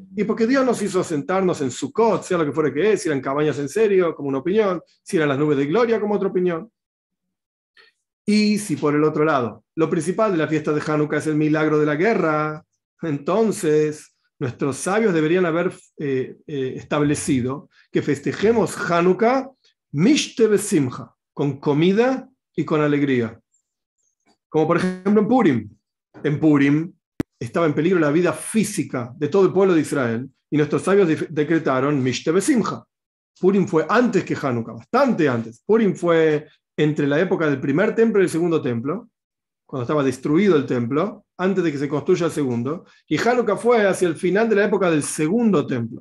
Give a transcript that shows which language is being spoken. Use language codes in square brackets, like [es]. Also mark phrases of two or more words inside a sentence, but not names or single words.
[es] Y porque Dios nos hizo sentarnos en Sukkot, sea lo que fuera que es, si eran cabañas en serio, como una opinión, si eran las nubes de gloria, como otra opinión. Y si por el otro lado, lo principal de la fiesta de Hanukkah es el milagro de la guerra, entonces nuestros sabios deberían haber establecido que festejemos Hanukkah [he] משתה ושמחה, [es] con comida y con alegría. Como por ejemplo en Purim. En Purim estaba en peligro la vida física de todo el pueblo de Israel y nuestros sabios decretaron [he] משתה ושמחה. [es] Purim fue antes que Hanukkah, bastante antes. Purim fue entre la época del primer templo y el segundo templo, cuando estaba destruido el templo, antes de que se construya el segundo, y Hanukkah fue hacia el final de la época del segundo templo.